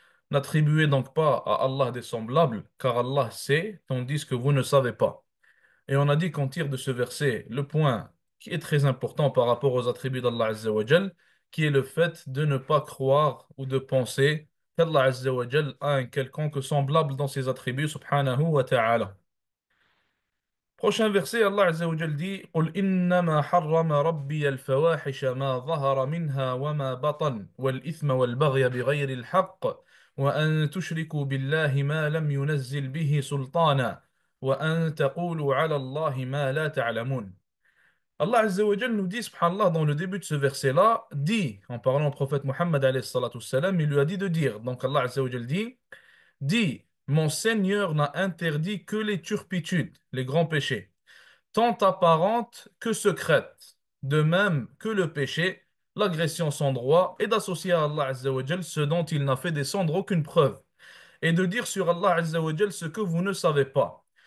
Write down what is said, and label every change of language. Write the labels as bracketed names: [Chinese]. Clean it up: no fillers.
[French] N'attribuez donc pas à Allah des semblables, car Allah sait, tandis que vous ne savez pas. Et on a dit qu'on tire de ce verset le point qui est très important par rapport aux attributs d'Allah Azza wa Jal, qui est le fait de ne pas croire ou de penser qu'Allah Azza wa Jal a un quelconque semblable dans ses attributs, subhanahu wa ta'ala. Prochain verset, Allah Azza wa Jal dit [Arabic] قُلْ إِنَّمَا حَرَّمَ رَبِّيَ الْفَوَاحِشَ مَا ظَهَرَ مِنْهَا وَمَا بَطَنَ وَالْإِثْمَ وَالْبَغْيَ بِغَيْرِ الْحَقِّ وَأَن تُشْرِكُوا بِاللَّهِ مَا لَمْ يُنَزِّلْ بِهِ سُلْطَانًا وَأَن تَقُولُوا عَلَى اللَّهِ مَا لَا تَعْلَمُونَ. [French] Allah Azza wa Jal nous dit, subhanallah, dans le début de ce verset-là, dit, en parlant au prophète Muhammad alayhi salatu wassalam, il lui a dit de dire. Donc Allah Azza wa Jal dit, mon Seigneur n'a interdit que les turpitudes, les grands péchés tant apparente que secrète, de même que le péché, l'agression sans droit, et d'associer à Allah Azza wa Jal ce dont il n'a fait descendre aucune preuve, et de dire sur Allah Azza wa Jal ce que vous ne savez pas.